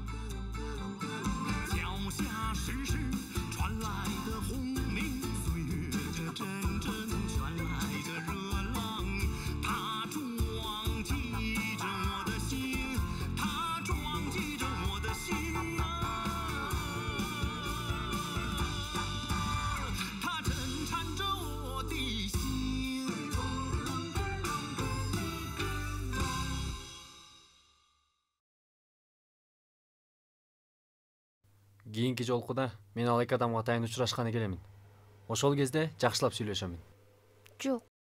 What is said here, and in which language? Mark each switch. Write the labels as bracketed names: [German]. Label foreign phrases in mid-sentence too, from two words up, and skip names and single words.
[Chinese] 脚下时时传来的轰鸣，岁月这阵阵传来的热浪，它撞击着我的心，它撞击着我的心啊，它震颤着我的心。 [Kyrgyz] Кийинки жолкуда мен ал эки адамга атайын учурашканы келемин. Ошол кезде жакшылап сүйлөшөмүн. Жок.